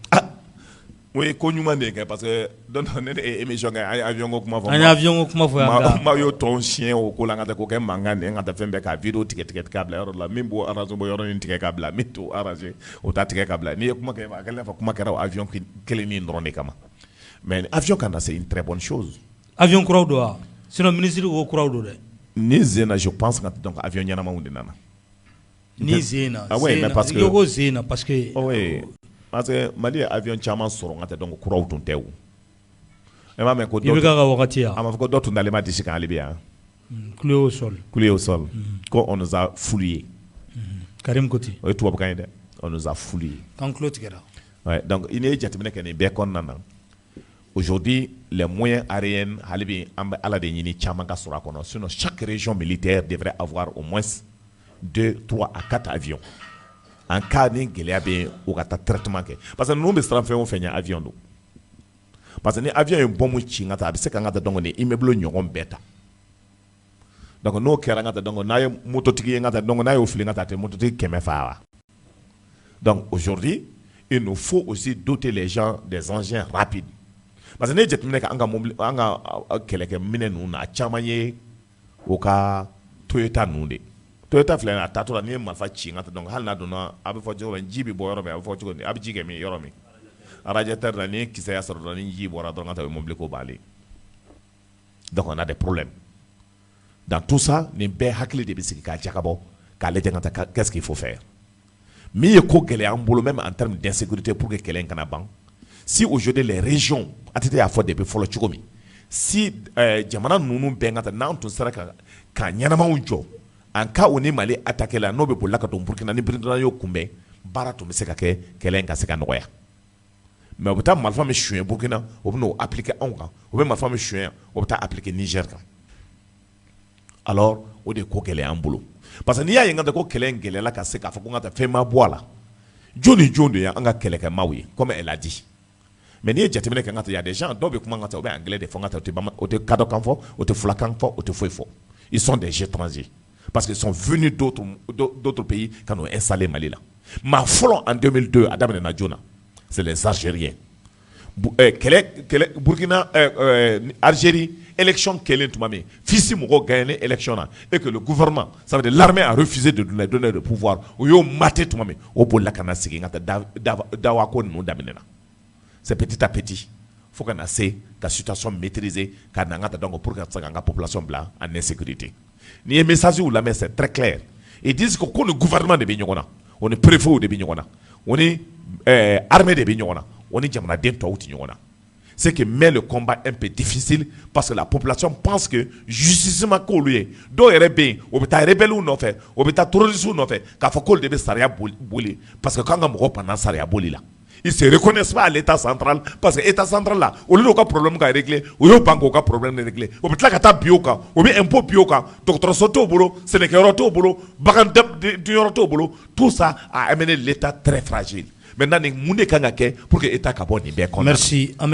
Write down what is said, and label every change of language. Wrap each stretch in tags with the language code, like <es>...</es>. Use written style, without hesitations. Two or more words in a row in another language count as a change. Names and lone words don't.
<bm>o ye ko ɲuman de kɛ</bm> <fr>parce que</fr> <bm>don dɔ ne ye émission kɛ an ye avion ko kuma fɔ an ye avion ko kuma fɔ yan maa y'o tɔn siɲɛ o ko la n ka taa k'o kɛ mankan de n ka taa fɛn bɛɛ k'a vidéo tigɛ k'a bila yɔrɔ la min b'o arranger b'o yɔrɔ in tigɛ k'a bila min t'o arranger o t'a tigɛ k'a bila n'i ye kuma kɛ a kɛlen fɔ kuma kɛra o avion kelen nin dɔrɔn de kama mais avion kana</bm> <fr>c'est une très bonne chose</fr> <bm>avion kuraw don wa</bm> <fr>sinon ministre</fr> <bm>o kuraw don dɛ ni zena</bm> <fr>je pense que donc</fr> <bm>avion ɲɛnamaw de nana ni zena</bm> <fr>oui mais parce que</fr> <bm>yogo zena</bm> <fr>parce que oui parce que</fr> <bm>Mali ye avion caman sɔrɔ n ka taa donc kuraw tun tɛ o e m'a mɛn ko IBK ka wagati yan a m'a fɔ ko dɔ tun dalen ma disi kan hali bi yan</bm> <fr>cloué au sol ko on nous a fouillé Karim Koti</fr> <bm>o ye tubabukan ye dɛ</bm> <fr>on nous a fouillé</fr> <bm>kan tulo tigɛra ouais donc i ye jateminɛ kɛ nin bɛɛ kɔnɔna na</bm> <fr>aujourd'hui les moyens aériens</fr> <bm>hali bi an bɛ Ala de ɲini caman ka sɔrɔ a kɔnɔ</bm> <fr>sinon chaque région militaire devrait avoir au moins 2, 3 à 4 avions en cas</fr> <bm>ni gɛlɛya bɛ o ka taa traitement kɛ</bm> <fr>parce que</fr> <bm>ninnu bɛ siran fɛn o fɛn ɲɛ avion don</bm> <fr>parce que</fr> <bm>ni avion ye bombe ci n ka taa a bɛ se ka n ka taa donc ni immeuble ɲɔgɔn bɛɛ ta donc n'o kɛra n ka taa donc n'a ye mototigi ye n ka taa donc n'a y'o fili n ka taa tɛ mototigi 100 fa wa</bm> <fr>donc aujourd'hui il nous faut aussi doter les gens des engins rapides parce que</fr> <bm>ne ye jateminɛ kɛ an ka mobili an ka kɛlɛkɛminɛ ninnu na a caman ye o ka Toyota ninnu de Toyota filɛ nin a taatɔ la n'i ye marifa ci n ka taa donc hali n'a donna a bɛ fɔ cogo min ji bɛ bɔ yɔrɔ min a bɛ fɔ cogo min a bɛ ji kɛ min yɔrɔ min radiateur la ni kisɛ y'a sɔrɔ dɔrɔn ni ji bɔra dɔrɔn ka taa o ye mobili ko b'ale</bm> <fr>donc on a des problèmes dans tout ça</fr> <bm>nin bɛɛ hakili de bɛ sigi k'a jakabɔ k'a lajɛ ka taa</bm> <fr>qu'est-ce qu'il faut faire</fr> <bm>min ye ko gɛlɛya an bolo</bm> <fr>même en termes d'insécurité pour que</fr> <bm>kɛlɛ in kana ban si</bm> <fr>aujourd'hui les régions</fr> <bm>a tɛ y'a fɔ depuis fɔlɔ cogo min si jamana ninnu bɛn ka taa n'an tun sera ka ɲɛnamaw jɔ an ka o ni Mali attaqué la n'o bɛ bolila ka don Burkina ni Burkina y'o kunbɛn baara tun bɛ se ka kɛ kɛlɛ in ka se ka nɔgɔya mais o bɛ taa marifa min suɲɛ Burkina o bɛ n'o appliquer anw kan o bɛ marifa min suɲɛ o bɛ taa appliquer Niger kan alors o de ko gɛlɛya an bolo</bm> <fr>parce que</fr> <bm>n'i y'a ye n ka ko kɛlɛ in gɛlɛyala ka se k'a fɔ ko n ka taa fɛn ma bɔ a la jɔn ni jɔn de ye an ka kɛlɛkɛmaaw ye</bm> <fr>comme elle a dit mais</fr> <bm>n'i ye jateminɛ kɛ n ka taa</bm> <fr>y a des gens</fr> <bm>dɔw bɛ kuma n ka taa o bɛ anglais de fɔ n ka taa o tɛ kadɔkan fɔ o tɛ fulakan fɔ o tɛ foyi fɔ</bm> <fr>ils sont des étrangers parce qu'ils sont venus d'autres pays</fr> <bm>ka n'o installer Mali la maa fɔlɔ en 2002 a daminɛna joona</bm> <fr>c'est les Algériens</fr> <bm>Burkina Algérie élection kɛlen tuma min fisi mɔgɔw gagné élection na</bm> <fr>et que le gouvernement ça veut dire l'armée a refusé de donner le pouvoir</fr> <bm>o y'o maté tuma min o bolila ka na sigi n ka taa dawa ko ninnu daminɛna</bm> <fr>c'est petit à petit</fr> <bm>fo ka na se ka</bm> <fr>situation maîtriser</fr> <bm>ka na n ka taa</bm> <fr>donc pour que</fr> <bm>ka se ka n ka population bila</bm> <fr>en insécurité</fr> <bm>n'i ye message u lamɛn</bm> <fr>c'est très clair ils disent que</fr> <bm>ko ni gouvernement de bɛ ɲɔgɔn na o ni préfet de bɛ ɲɔgɔn na o ni armée de bɛ ɲɔgɔn na o ni jamanaden tɔw tɛ ɲɔgɔn na</bm> <fr>ce qui met le combat un peu difficile parce que la population pense que justement</fr> <bm>k'olu ye dɔw yɛrɛ bɛ yen o bɛ taa rebelles nɔfɛ o bɛ taa terroristes nɔfɛ k'a fɔ k'olu de bɛ sariya boli</bm> <fr>parce que</fr> <bm>k'an ka mɔgɔw panna sariya boli la</bm> <fr>ils se reconnaissent pas à l'état central parce que état central là</fr> <bm>olu n'u ka problème ka régler o y'o ban k'o ka problème régler o bɛ tila ka taa bin o kan o bɛ impôt bin o kan dɔgɔtɔrɔso t'o bolo sɛnɛkɛyɔrɔ t'o bolo bagan dunyɔrɔ t'o bolo</bm> <fr>tout ça a amené l'état très fragile maintenant</fr> <bm>nin mun de kan ka kɛ</bm> <fr>pour que état</fr> <bm>ka bɔ nin bɛɛ kɔnɔ. Merci.</bm>